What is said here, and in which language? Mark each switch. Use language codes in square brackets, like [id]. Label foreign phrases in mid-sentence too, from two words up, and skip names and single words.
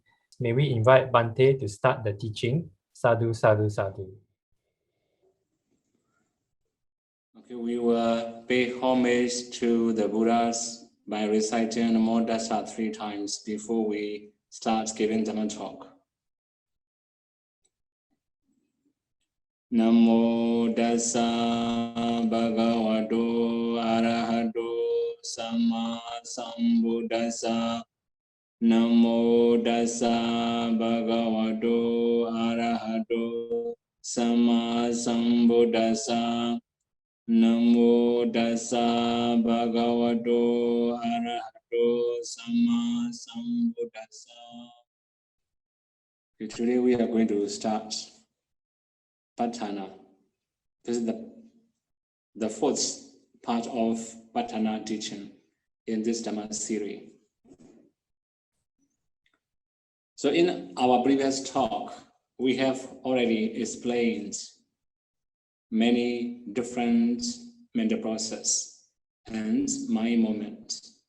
[en] May we invite Bante to start the teaching. [pi] Sādhu, Sādhu, Sādhu. [en] Okay, we will pay homage to the Buddhas by reciting Namo Tassa 3 times before we start giving them a talk. [pi] Namo Tassa Bhagavato Arahato Samma Sambuddhassa. Namo Tassa Bhagavato Arahato Samma Sambuddhassa. Namo Tassa Bhagavato Arahato Samma Sambuddhassa. [en] Today we are going to start Patana. This is the fourth part of Patana teaching in this Dhamma series. So in our previous talk, we have already explained many different mental process and mind moment.